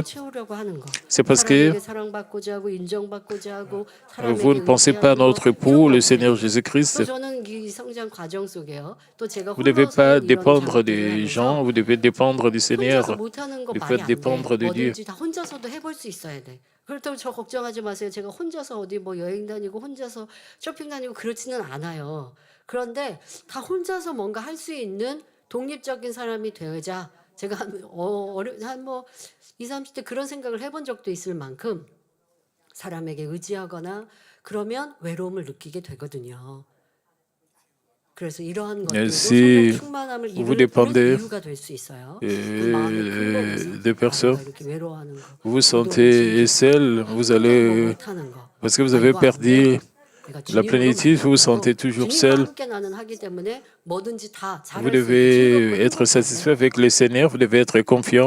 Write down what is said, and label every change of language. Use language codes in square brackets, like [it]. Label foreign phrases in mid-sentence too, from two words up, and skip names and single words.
[fr] C'est parce que vous ne pensez pas à notre époux, le Seigneur Jésus-Christ. Vous ne devez pas dépendre des gens, vous devez dépendre du Seigneur. Vous pouvez dépendre de Dieu. [ko] 그렇다고 저 걱정하지 마세요. 제가 혼자서 어디 여행 다니고 혼자서 쇼핑 다니고 그렇지는 않아요. 그런데 다 혼자서 뭔가 할 수 있는 독립적인 사람이 되자 제가 한 20, 30대 그런 생각을 해본 적도 있을 만큼 사람에게 의지하거나 그러면 외로움을 느끼게 되거든요. 그래서 이러한 것들도 성령 충만함을 이루는 이유가 될 수 있어요. [fr] Des personnes, vous vous sentez seul, vous allez, parce que vous avez perdu la plénitude, vous vous sentez toujours seul. Vous devez être satisfait avec le Seigneur, vous devez être confiant.